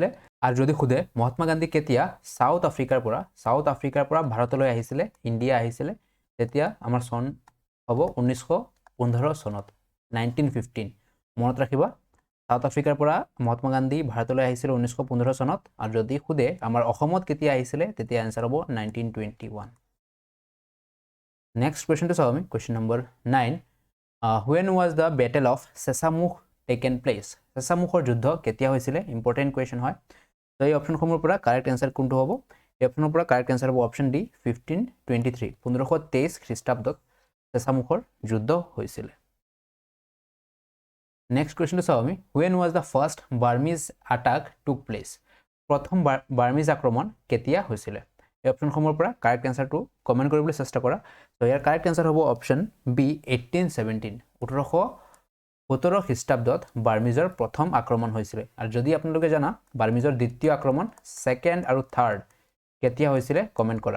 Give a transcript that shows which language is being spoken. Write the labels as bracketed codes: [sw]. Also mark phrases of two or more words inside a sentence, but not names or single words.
[as] আৰু যদি খুদে মহাত্মা গান্ধী কেতিয়া সাউথ আফ্ৰিকাৰ পৰা ভাৰতলৈ আহিছিলে ইণ্ডিয়া আহিছিলে তেতিয়া আমাৰ চন হ'ব 1915 চনত 1915। মনত ৰাখিবা সাউথ আফ্ৰিকাৰ পৰা মহাত্মা গান্ধী ভাৰতলৈ আহিছিল 1915 চনত আৰু যদি খুদে আমাৰ অসমত কেতিয়া আহিছিলে তেতিয়া আনসাৰ হ'ব 1921। [en] next question [as] চাও আমি [en] question number 9 when was the battle of চেচামুখ taken place। [as] চেচামুখৰ যুদ্ধ কেতিয়া হৈছিলে? [en] important question [as] হয়। তো এই অপচনসমূহৰ পৰা [en] correct answer [as] কোনটো হ'ব? এই অপচনৰ পৰা [en] correct answer [as] হ'ব [en] option D [as] 1523। 1523 খ্ৰীষ্টাব্দত চেচামুখৰ যুদ্ধ হৈছিলে। [en] next question [as] চাও আমি [en] when was the first Burmese attack took place। [as] প্ৰথম বাৰ্মিজ আক্ৰমণ কেতিয়া হৈছিলে? এই অপচনসমূহৰ পৰা [en] correct answer [as] কমেন্ট কৰিবলৈ চেষ্টা কৰা। তো ইয়াৰ [en] correct answer [as] হ'ব [en] option B [as] 1817। 1817 খ্ৰীষ্টাব্দত বাৰ্মিজৰ প্ৰথম আক্ৰমণ হৈছিলে। আৰু যদি আপোনালোকে জানা বাৰ্মিজৰ দ্বিতীয় আক্ৰমণ সেকেন্ড আৰু থাৰ্ড কেতিয়া হৈছিলে কমেন্ট কৰা।